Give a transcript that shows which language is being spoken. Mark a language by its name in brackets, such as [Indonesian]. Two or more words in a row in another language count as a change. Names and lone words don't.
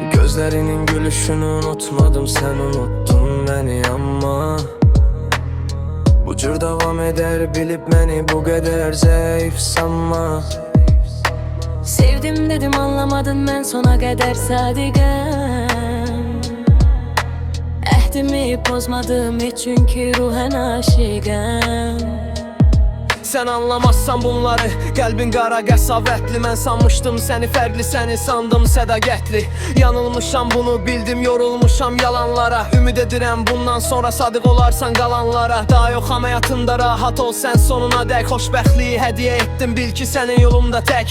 [Turkish] gözlerinin gülüşünü unutmadım, sen unuttun beni ama bu cür davam eder bilip beni bu kadar zayıf sanma. Sevdim dedim anlamadın, ben sona kadar sadıgam. [Azerbaijani] Ehdimi pozmadım hiç çünkü ruhen aşıgam. [Turkish] Sen anlamazsan bunları, [Azerbaijani] kalbin qara qəsavətli. Mən sanmışdım səni fərqli, səni sandım sədaqətli. Yanılmışam bunu bildim, yorulmuşam yalanlara. Ümid edirəm bundan sonra sadıq olarsan qalanlara. Daha yox həyatında rahat ol sən sonuna dək. Xoşbəxtliyi hədiyyə etdim, bil ki sənin yolumda tək.